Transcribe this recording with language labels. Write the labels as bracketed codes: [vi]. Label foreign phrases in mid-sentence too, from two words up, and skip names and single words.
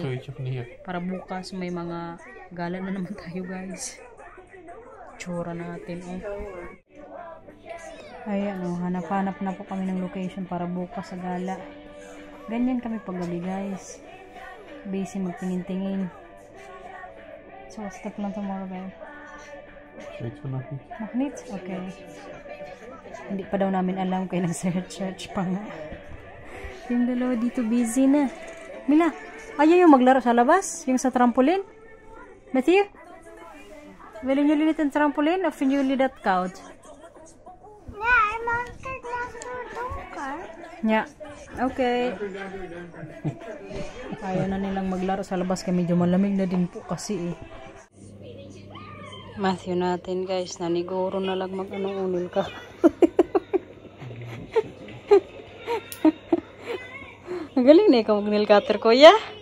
[tl] Para bukas may mga gala na naman tayo guys. Tsura natin. Ayan hanap-hanap na po kami ng location para bukas sa gala. Ganyan kami paggabi guys. Busy magtingin-tingin. So, step lang tomorrow guys. [nl] Weet je nog niet? Nog niet? Okay. [tl] Hindi pa daw namin alam kaya nag-search pa nga. Yung dalawa dito busy na. Mila, ayaw yung maglaro sa labas? Yung sa trampoline? Matthew? [nl] Willen jullie niet een trampoline of vinden jullie dat koud? Ja, maar kijk naar het donker. Ja, okay. [tl] Ayaw na nilang maglaro sa labas kaya medyo malamig na din po kasi eh. Matthew natin guys, naniguro na lang mag-unil ka. Ang galing na ikaw mag- [en] nail cutter [tl] ko, ya?